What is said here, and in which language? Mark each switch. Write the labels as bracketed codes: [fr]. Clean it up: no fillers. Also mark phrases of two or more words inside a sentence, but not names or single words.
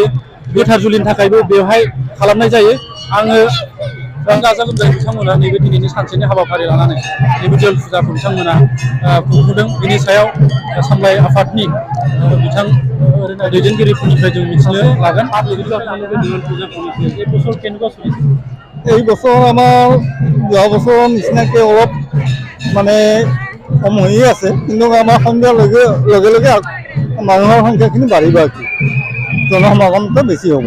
[brx] गोथार जुलिनि थाखायबो बेवहाय खालामनाय जायो। आङो गाजा गोमजायै बिथांमोना नैबे दिनैनि सानसेनि हाबाफारि लानानै नैबे दोल फुजाखौ बिथांमोना खुंफुंदों। बिनि सायाव सामलाय आफादनि बिथां दैदेनगिरिफोरनिफ्राय जों मिथिनो लागोन। [as] এই বছর আমার যোৱা বছৰৰ নিচিনাকৈ অলপ মানে কম হৈয়ে আছে, কিন্তু আমাৰ সন্ধিয়াৰ লগে লগে মানুহৰ সংখ্যাখিনি বাঢ়িব। আৰু জনসমাগমটো বেছি হ'ব।